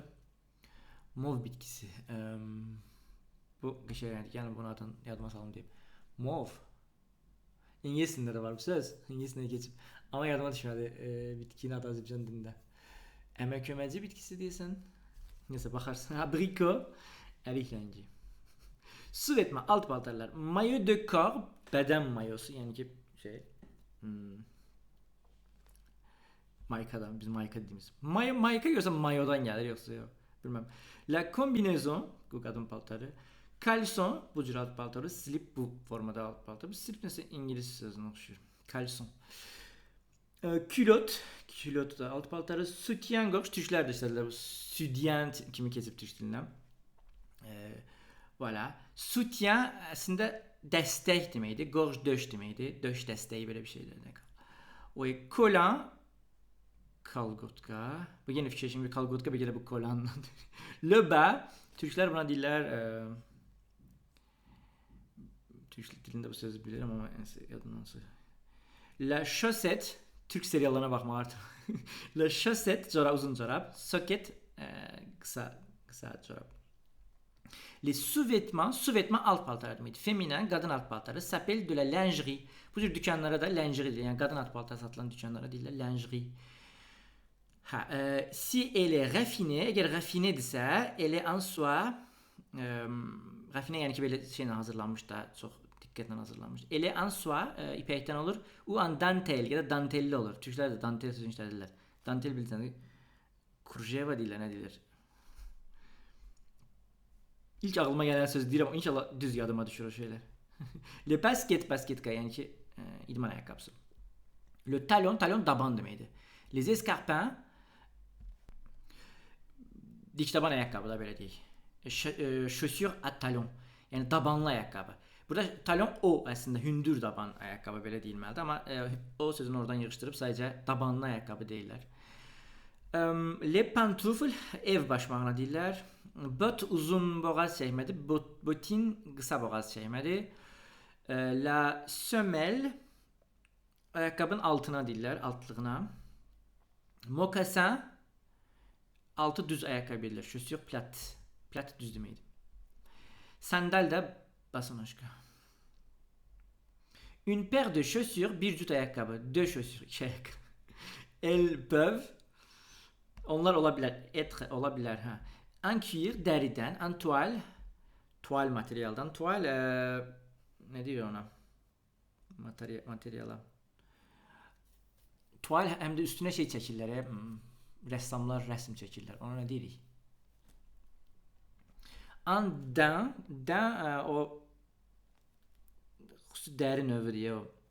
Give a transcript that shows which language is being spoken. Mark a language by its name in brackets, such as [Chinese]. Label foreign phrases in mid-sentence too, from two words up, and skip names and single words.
[Azerbaijani] Mauve bitkisi. Bu qəşəngdir. Yəni bunun adını yadıma salım deyim. Mauve. İngiliscəsində də var bu söz. İngiliscəyə keçib. Amma yadıma düşmədi bitkinin adı Azərbaycan dilində. Əmək köməkçi bitkisi deyəsən. Nəsə baxarsan. Abrikot, ərik rəngi. [French] Sous-vêtements, [Azerbaijani] alt paltarlar. [French] Maillot de corps, [Azerbaijani] bədən mayosu, yəni ki şey. Maykadan, biz mayka dediğimiz. Mayka görsən mayodan gəlir yoxsa yox. Bilməm. [French] La combinaison, [Azerbaijani] bu qadın paltarı. Caleçon, bu cür alt paltarı. Slip bu formada alt paltarı. Slip nəsə ingilis sözünə oxşuyur. Caleçon. Külot da alt paltarı. [French] Soutien gorge, [Azerbaijani] türklər də işlədilər. Südyen kimi keçib türk dilindən. Voilà. Soutien əslində dəstək deməkdir. Gorge döş deməkdir. Döş dəstəyi belə bir şeydir. O kolan, kalgotka. Bu yeni fikir şimdi kalgotka bir kere bu kolan. [French] Le bas, [Azerbaijani] Türkler buna deyirlər Türk dilində bu sözü bilirəm amma yadımdan çıxır. [French] La chaussette, [Azerbaijani] Türk seriallarına baxmaq artıq. [French] La chaussette, [Azerbaijani] çorap, uzun çorap. Socket, qısa çorap. [French] Les sous-vêtements, [Azerbaijani] sous-vêtements alt paltarı deməkdir. Feminin, qadın alt paltarı. [French] S'appelle de la lingerie. [Azerbaijani] Bu cür dükanlara da lingerie deyirlər. Yəni qadın alt paltarı satılan dükanlara deyirlər lingerie. [French] Si elle est raffinée, [Azerbaijani] əgər raffinédirsə, [French] elle est en soie, [Azerbaijani] Rafine yəni ki belə şeylə hazırlanmış da, çox diqqətlə hazırlanmış. Elə [French] en soie [Azerbaijani] ipəkdən olur. O en dantel ya da dantelli olur. Türklər də dantel sözünü işlədirlər. Dantel bilirsiniz. Kurjeva deyirlər, nə deyirlər? İlk ağlıma gələn söz deyirəm, inşallah düz yadıma düşür o şeylər. [French] Le basket, [Azerbaijani] basketka yəni ki idman ayaqqabısı. [French] Le talon, [Azerbaijani] talon daban deməkdir. [French] Les escarpins [Azerbaijani] dik taban ayaqqabı da belə deyək. [French] Chaussure à talon. [Azerbaijani] Yəni dabanlı ayaqqabı. Burada talon o əslində hündür daban ayaqqabı belə deyilməlidir, amma o sözünü oradan yığışdırıb sadəcə dabanlı ayaqqabı deyirlər. [French] Les pantoufles [Azerbaijani] ev başmağına deyirlər. Bot uzun boğaz çəkmədir, botin qısa boğaz çəkmədir. [French] La semelle [Azerbaijani] ayaqqabının altına deyirlər, altlığına. Mocassin altı düz ayaqqabı deyirlər. [French] Chaussure plate. [Azerbaijani] Plate düz deməkdir. Sandal da basınışqa. [French] Une paire de chaussures, [Azerbaijani] bir cüt ayaqqabı, [French] deux chaussures, [Azerbaijani] iki ayaqqabı. [French] Elles peuvent, [Azerbaijani] onlar ola bilər, être ola bilər, hə. [French] En cuir, [Azerbaijani] dəridən, [French] en toile, [Azerbaijani] toile materialdan, toile, nə deyir ona? Materiala. Toile həm də üstünə şey çəkirlər, rəssamlar rəsm çəkirlər. Ona nə deyirik? [French] En daim, [Azerbaijani] daim o xüsusi dəri növü deyə o.